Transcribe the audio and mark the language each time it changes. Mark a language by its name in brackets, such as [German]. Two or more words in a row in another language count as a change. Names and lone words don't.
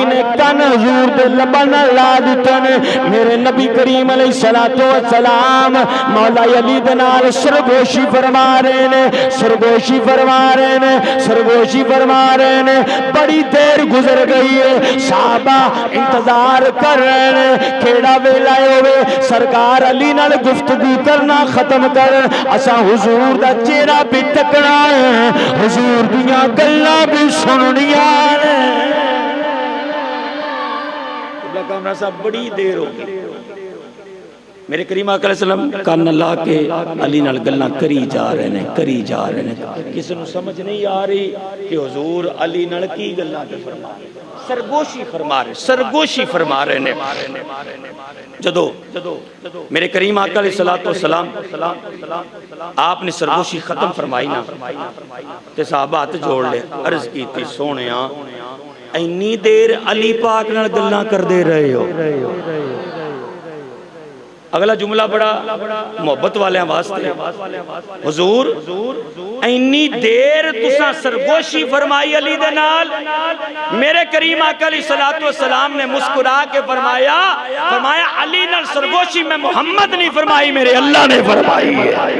[Punjabi] نے کن حضور دے لبن لا دیتے نے میرے نبی کریم [Arabic] علیہ السلام [Punjabi] مولا علی دے نال سرگوشی فرما رہے نے سرگوشی فرما رہے نے سرگوشی فرما رہے نے بڑی دیر گزر گئی ہے صحابہ انتظار کر رہے نے کیڑا ویلا ہوئے سرکار علی نال گفتگو کرنا ختم کر اساں حضور دا چہرہ بھی تکنا ہے حضور دیاں گلاں بھی سننیاں نے قبلہ کامرہ صاحب بڑی دیر ہو گئی میرے کریم آقا [Arabic] علیہ السلام [Punjabi] کان اللہ کے علی نال گلاں کری جا رہے ہیں کسی نو سمجھ نہیں آ رہی کہ حضور علی نال کی گلاں فرما رہے سرگوشی فرما رہے نے جدو میرے کریم آقا [Arabic] علیہ السلام [Punjabi] آپ نے سرگوشی ختم فرمائی نا تے صحابہ ہاتھ جوڑ لے عرض کی تھی سونیاں اینی دیر علی پاک نال گلاں کر دے رہے ہو اگلا جملہ بڑا محبت والے واسطے حضور اینی دیر تساں سرگوشی فرمائی علی دے نال میرے کریم آقا [Arabic] علیہ السلام [Punjabi] نے مسکرا کے فرمایا علی نال سرگوشی میں محمد نہیں فرمائی میرے اللہ نے فرمائی ہے